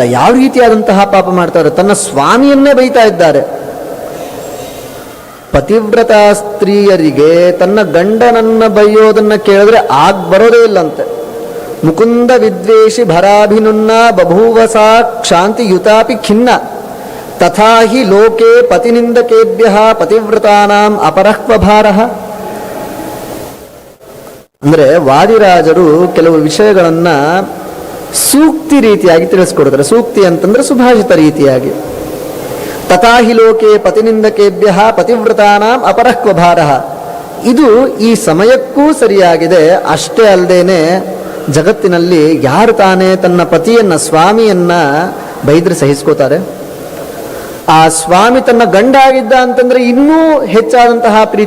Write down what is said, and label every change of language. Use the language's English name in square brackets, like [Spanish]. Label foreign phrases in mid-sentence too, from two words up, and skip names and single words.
[Kannada] ಯಾವ ರೀತಿಯಾದಂತಹ ಪಾಪ ಮಾಡ್ತಾರೆ? ತನ್ನ ಸ್ವಾಮಿಯನ್ನೇ ಬೈತಾ ಇದ್ದಾರೆ. ಪತಿವ್ರತ ಸ್ತ್ರೀಯರಿಗೆ ತನ್ನ ಗಂಡನನ್ನ ಬೈಯೋದನ್ನ ಕೇಳಿದ್ರೆ ಬರೋದೇ ಇಲ್ಲಂತೆ. [Sanskrit] ಮುಕುಂದ ವಿದ್ವೇಷಿ ಭರಾಭಿನುನ್ನ ಬಭೂವಸಾ ಕ್ಷಾಂತಿ ಯುತಾಪಿ ಖಿನ್ನ ತಥಾಹಿ ಲೋಕೆ ಪತಿನಿಂದಕೇಭ್ಯ ಪತಿವ್ರತಾನಾಂ ಅಪರಹ್ವ ಭಾರಃ. [Kannada] ಅಂದ್ರೆ ವಾದಿರಾಜರು ಕೆಲವು ವಿಷಯಗಳನ್ನ ಸೂಕ್ತಿ ರೀತಿಯಾಗಿ ತಿಳಿಸ್ಕೊಡ್ತಾರೆ. ಸೂಕ್ತಿ ಅಂತಂದ್ರೆ ಸುಭಾಷಿತ ರೀತಿಯಾಗಿ. [Sanskrit] ತಥಾಹಿ ಲೋಕೆ ಪತಿನಿಂದಕೇಭ್ಯ ಪತಿವ್ರತಾನಾಂ ಅಪರಹ್ವ ಭಾರಃ. [Kannada] ಇದು ಈ ಸಮಯಕ್ಕೂ ಸರಿಯಾಗಿದೆ. ಅಷ್ಟೇ ಅಲ್ಲದೇನೆ ಜಗತ್ತಿನಲ್ಲಿ ಯಾರು ತಾನೇ ತನ್ನ ಪತಿಯನ್ನ, ಸ್ವಾಮಿಯನ್ನ ಬೈದ್ರೆ ಸಹಿಸ್ಕೋತಾರೆ? ಆ ಸ್ವಾಮಿ ತನ್ನ ಗಂಡ ಆಗಿದ್ದ ಅಂತಂದ್ರೆ ಇನ್ನೂ ಹೆಚ್ಚಾದಂತಹ ಪ್ರೀತಿ.